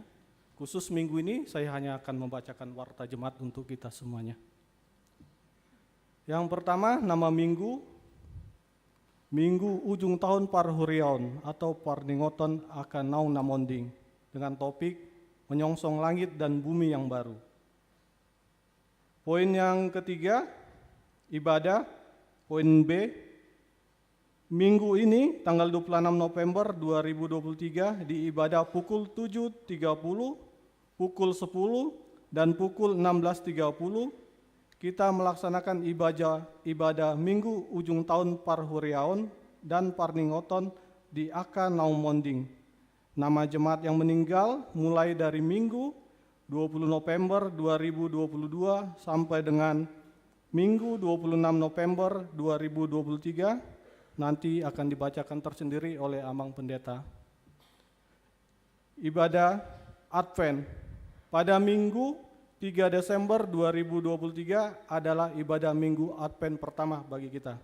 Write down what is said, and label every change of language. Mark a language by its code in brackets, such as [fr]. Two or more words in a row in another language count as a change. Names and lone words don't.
[id] Khusus minggu ini saya hanya akan membacakan warta jemaat untuk kita semuanya. Yang pertama, nama minggu, Minggu ujung tahun Parhuriaon atau Parningoton akan Naung Namonding, dengan topik menyongsong langit dan bumi yang baru. Poin yang ketiga, ibadah. Poin B, Minggu ini tanggal 26 November 2023 di ibadah pukul 7.30, pukul 10, dan pukul 16.30 kita melaksanakan ibadah Minggu ujung tahun Parhuriaon dan Parningoton di Aka Naung Monding. Nama jemaat yang meninggal mulai dari Minggu 20 November 2022 sampai dengan Minggu 26 November 2023 nanti akan dibacakan tersendiri oleh Amang Pendeta. Ibadah Advent pada Minggu 3 Desember 2023 adalah ibadah Minggu Advent pertama bagi kita.